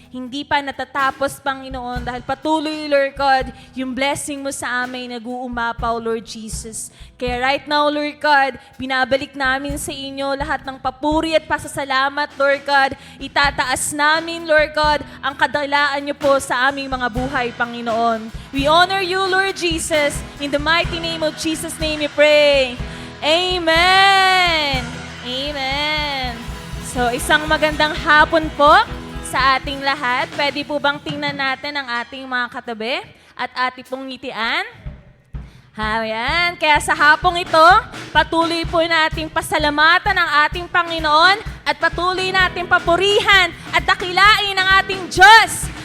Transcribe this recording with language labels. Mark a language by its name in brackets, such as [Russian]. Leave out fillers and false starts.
[Filipino] Hindi pa natatapos, Panginoon, dahil patuloy, Lord God, yung blessing mo sa amin nag-uumapaw, Lord Jesus. Kaya [English] right now, [Filipino] Lord God, binabalik namin sa inyo lahat ng papuri at pasasalamat, Lord God. Itataas namin, Lord God, ang kadalaan niyo po sa aming mga buhay, Panginoon. [English] We honor you, Lord Jesus. In the mighty name of Jesus' name we pray. Amen! Amen! [Filipino] So, isang magandang hapon po sa ating lahat. Pwede po bang tingnan natin ang ating mga katabi at ating pong ngitian? Ayan. Kaya sa hapong ito, patuloy po nating pasalamatan ang ating Panginoon at patuloy nating papurihan at dakilain ang ating Diyos.